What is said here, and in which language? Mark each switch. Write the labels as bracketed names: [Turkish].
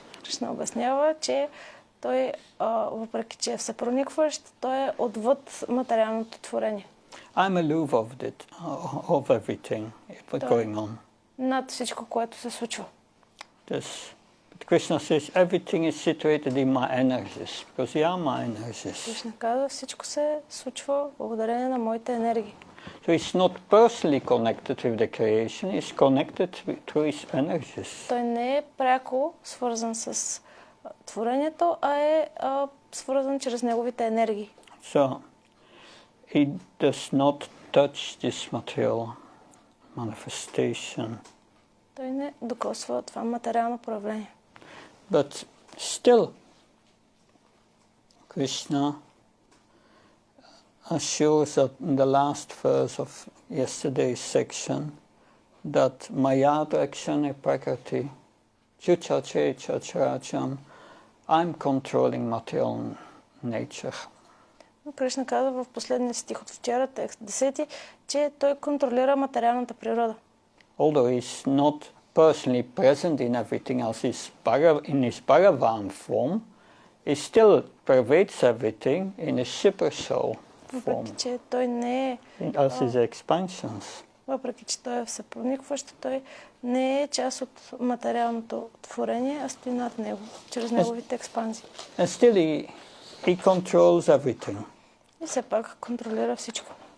[Bulgarian] Кришна обяснява, че той, въпреки че е всепроникващ, той е отвъд материалното творение. [English] I'm aloof of everything going on. [Bulgarian] Над всичко, което се случва. [English] But Krishna says everything is situated in my energies, because they are my energies. [Bulgarian] Кришна казва, всичко се случва благодарение на моите енергии. [English] So he's not personally connected with the creation, he's connected through his energies. [Bulgarian] Той не е пряко свързан с творението, а е свързан чрез неговите енергии. [English] So he does not touch this material manifestation. [Bulgarian] Той не докосва това материално проявление. [English] But still, Krishna assures that in the last verse of yesterday's section that [Sanskrit] Mayadrakshane Prakriti Chuchache Chacharacham, [English] I'm controlling material nature. [Bulgarian] Кришна казва в последния стих от вчера, текст 10, че той контролира материалната природа. [English] Although he's not personally present in everything else, in his Bhagavan form, he still pervades everything in a super soul form. [Bulgarian] Въпреки че той не е... [English] As his expansions. [Bulgarian] Въпреки че той е всепроникващ, той не е част от материалното творение, а стои над него, чрез неговите експанзии. [English] And still he controls everything. [Bulgarian] И все пак контролира всичко.